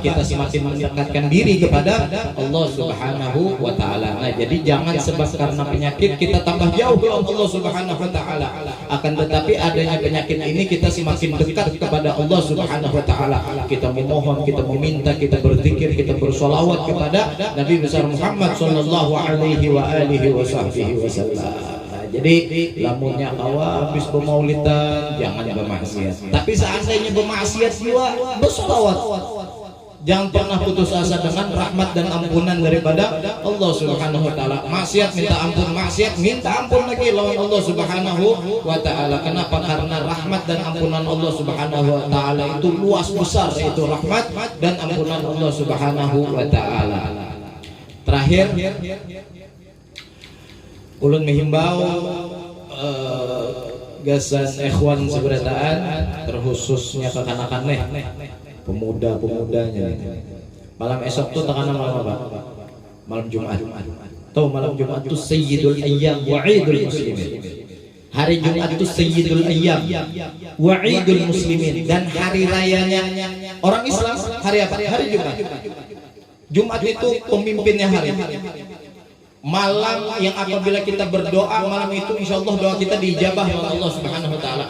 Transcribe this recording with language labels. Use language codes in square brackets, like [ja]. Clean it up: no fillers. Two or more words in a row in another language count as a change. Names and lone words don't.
[id] Kita semakin mendekatkan diri kepada Allah [ar] سبحانه وتعالى. [id] Nah, jadi jangan sebab karena penyakit kita tambah jauh dari Allah [ar] سبحانه وتعالى. [id] Akan tetapi adanya penyakit ini kita semakin dekat kepada Allah [ar] سبحانه وتعالى. [id] Kita memohon, kita meminta, kita berzikir, kita bersolawat kepada Nabi besar Muhammad [ar] صلى الله عليه وعلى آله وسلم. [bjn] Jadi lamunnya awal habis bermaulidan jangan bermaksiat. [id] Tapi seandainya bermaksiat juga bersolawat. Jangan pernah putus asa dengan rahmat dan ampunan daripada Allah [ar] سبحانه وتعالى. [id] Maksiat minta ampun, maksiat minta ampun lagi lawan Allah [ar] سبحانه وتعالى. [id] Kenapa? Karena rahmat dan ampunan Allah [ar] سبحانه وتعالى [id] itu luas besar, itu rahmat dan ampunan Allah [ar] سبحانه وتعالى. [bjn] Terakhir, ulun menghimbau gasan ikhwan seberataan, terkhususnya kekanakan pemuda-pemudanya. [id] Malam esok tuh tekanan malam apa? Malam Jumat. Tahu malam Jumat itu [ar] سيد الأيام وعيد المسلمين. [id] Hari Jumat itu [ar] سيد الأيام وعيد المسلمين, [id] dan hari rayanya orang Islam hari apa? Hari Jumat. Jumat itu pemimpinnya hari. Malam yang apabila kita berdoa malam itu insyaallah doa kita diijabah oleh Allah [ar] سبحانه وتعالى.